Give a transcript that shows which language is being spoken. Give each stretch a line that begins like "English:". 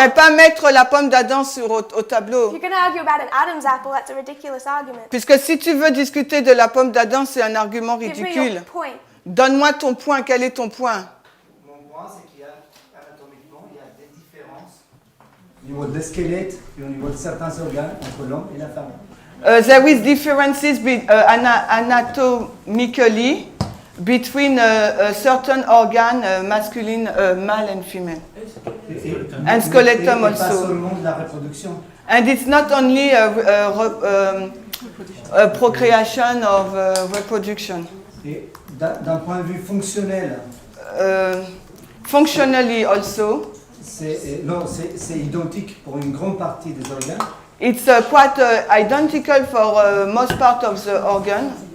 French: vais pas mettre la pomme d'Adam au tableau.
English: If you're going to argue about an Adam's apple, that's a ridiculous argument.
French: Puisque si tu veux discuter de la pomme d'Adam, c'est un argument
English: Give me
French: ridicule.
English: your point.
French: Donne-moi ton point. Quel est ton point? Mon point, c'est qu'il y a anatomiquement, il y a des différences au niveau de squelette et au niveau de certains organes entre l'homme et la femme.
English: There is differences anatomically between a certain organ, masculine, male and female. And skeleton
French: Pas
English: also.
French: seulement de la reproduction.
English: And it's not only a procreation of reproduction.
French: Et d'un point de vue fonctionnel,
English: Functionally also,
French: c'est identique pour une grande partie des organes.
English: it's quite identical for most part of the organ.